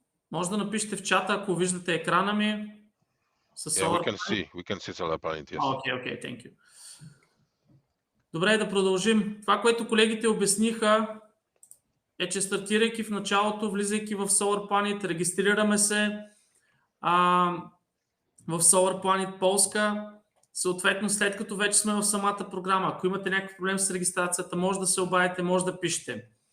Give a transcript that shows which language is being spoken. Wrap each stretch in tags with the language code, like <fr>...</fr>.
<bg>Може да напишете в чата, ако виждате екрана ми.</bg> <en>Yeah, we can see Solar Planet, yes. Okay, thank you.</en> <bg>Добре, да продължим. Това, което колегите обясниха, е, че стартирайки в началото, влизайки в Solar Planet, регистрираме се в Solar Planet Полска. Съответно, след като вече сме в самата програма, ако имате някакъв проблем с регистрацията, може да се обадите, може да пишете.</bg>